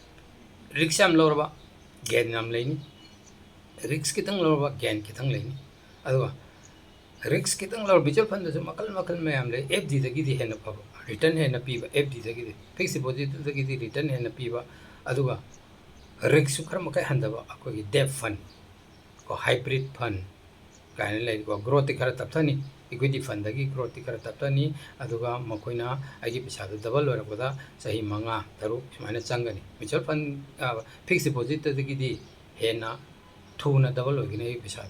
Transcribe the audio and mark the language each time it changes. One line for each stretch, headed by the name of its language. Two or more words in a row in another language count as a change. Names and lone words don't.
Manipuri: ꯔꯤꯛꯁ ꯍꯝ ꯂꯧꯔꯕ ꯒꯦꯟ ꯍꯝ ꯂꯦꯅꯤ ꯔꯤꯛꯁ ꯀꯤꯇꯪ ꯂꯧꯔꯕ ꯒꯦꯟ ꯀꯤꯇꯪ ꯂꯦꯅꯤ ꯑꯗꯨꯒ ꯔꯤꯛꯁ ꯈꯤꯇꯪ ꯂꯧꯔ ꯃ꯭ꯌꯨꯆꯨꯋꯦꯜ ꯐꯟꯗꯁꯨ ꯃꯈꯜ ꯃꯈꯜ ꯃꯌꯥꯝ ꯂꯩ ꯑꯦꯐ ꯗꯤꯗꯒꯤꯗꯤ ꯍꯦꯟꯅ ꯐꯕ ꯔꯤꯇꯔꯟ ꯍꯦꯟꯅ ꯄꯤꯕ ꯑꯦꯐ ꯗꯤꯗꯒꯤꯗꯤ ꯐꯤꯛꯁ ꯗꯤꯄꯣꯖꯤꯠꯇꯨꯗꯒꯤꯗꯤ ꯔꯤꯇꯔꯟ ꯍꯦꯟꯅ ꯄꯤꯕ ꯑꯗꯨꯒ ꯔꯤꯛꯁꯁꯨ ꯈꯔ ꯃꯈꯩ ꯍꯟꯊꯕ ꯑꯩꯈꯣꯏꯒꯤ
English: debt fund
Manipuri: ꯀꯣ
English: hybrid fund
Manipuri: ꯀꯥꯏꯅ ꯂꯩꯀꯣ ꯒ꯭ꯔꯣꯠꯇꯤ ꯈꯔ ꯇꯞꯊꯅꯤ ꯏꯀ꯭ꯋꯤꯇꯤ ꯐꯟꯗꯒꯤ ꯒ꯭ꯔꯣꯠꯇꯤ ꯈꯔ ꯇꯞꯊꯅꯤ ꯑꯗꯨꯒ ꯃꯈꯣꯏꯅ ꯑꯩꯒꯤ ꯄꯩꯁꯥꯗꯨ ꯗꯕꯜ ꯑꯣꯏꯔꯛꯄꯗ ꯆꯍꯤ 5-6 ꯁꯨꯃꯥꯏꯅ ꯆꯪꯒꯅꯤ
English: mutual fund
Manipuri: ꯐꯤꯛꯁ ꯗꯤꯄꯣꯖꯤꯠꯇꯒꯤꯗꯤ ꯍꯦꯟꯅ ꯊꯨꯅ ꯗꯕꯜ ꯑꯣꯏꯒꯅꯤ ꯑꯩꯒꯤ ꯄꯩꯁꯥꯗꯣ